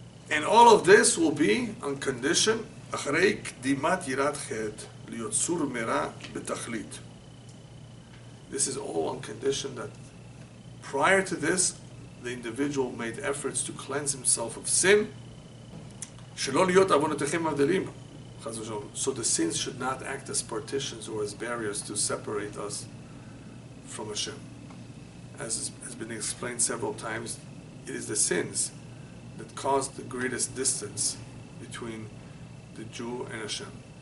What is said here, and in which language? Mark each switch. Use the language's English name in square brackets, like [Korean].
[English] And all of this will be on condition, [Hebrew] אחרי קדימת יראת חטא, להיות סור מרע בתכלית. [English] This is all on condition that prior to this, the individual made efforts to cleanse himself of sin. [Hebrew] שלא להיות עוונותיכם הבדלים. [English] So the sins should not act as partitions or as barriers to separate us from Hashem. As has been explained several times, it is the sins that cause the greatest distance between the Jew and Hashem.